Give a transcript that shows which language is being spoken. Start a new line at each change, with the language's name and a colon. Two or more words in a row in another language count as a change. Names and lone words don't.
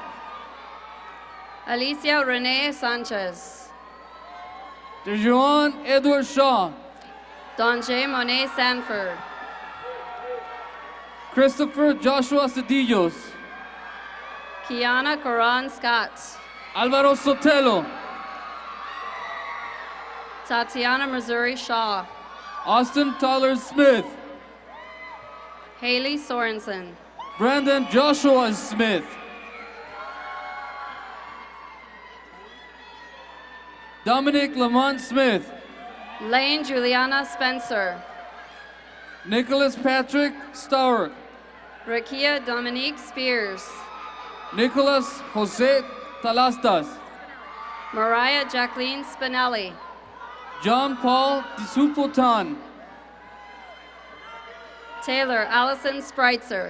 English: Alicia Renee Sanchez. DeJuan Edward Shaw. Donjay Monet Sanford. Christopher Joshua Cedillos. Kiana Coran Scott. Alvaro Sotelo. Tatiana Missouri Shaw. Austin Tyler Smith. Haley Sorensen. Brandon Joshua Smith. Dominic Lamont Smith. Lane Juliana Spencer. Nicholas Patrick Stowert. Rakia Dominique Spears. Nicholas Jose Talastas. Mariah Jacqueline Spinelli. John Paul Disupotan. Taylor Allison Spreitzer.